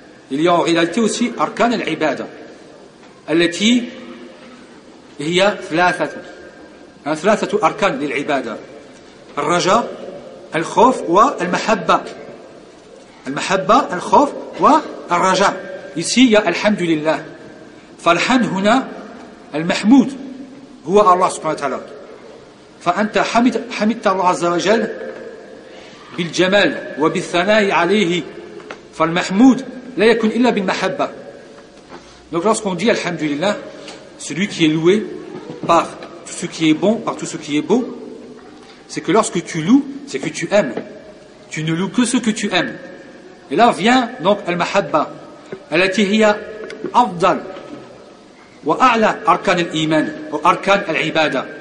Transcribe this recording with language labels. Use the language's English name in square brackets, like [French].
[French] il y a en réalité aussi [Arabic] arkan al-ibada, التي هي ثلاثة أركان للعبادة: الرجاء، الخوف والمحبة. المحبة، الخوف والرجاء. [French] ici il y a [Arabic] الحمد لله. فالحمد هنا المحمود هو الله سبحانه وتعالى. فأنت حمدت الله عز وجل بالجمال وبالثناء عليه. فالمحمود لا يكون إلا بالمحبة. [French] Donc lorsqu'on dit Alhamdulillah, celui qui est loué par tout ce qui est bon, par tout ce qui est beau, c'est que lorsque tu loues, c'est que tu aimes. Tu ne loues que ce que tu aimes. Et là vient donc Al-Mahabba, [Arabic] allati hiya afdal wa a'la arkan al-iman wa arkan al-ibada.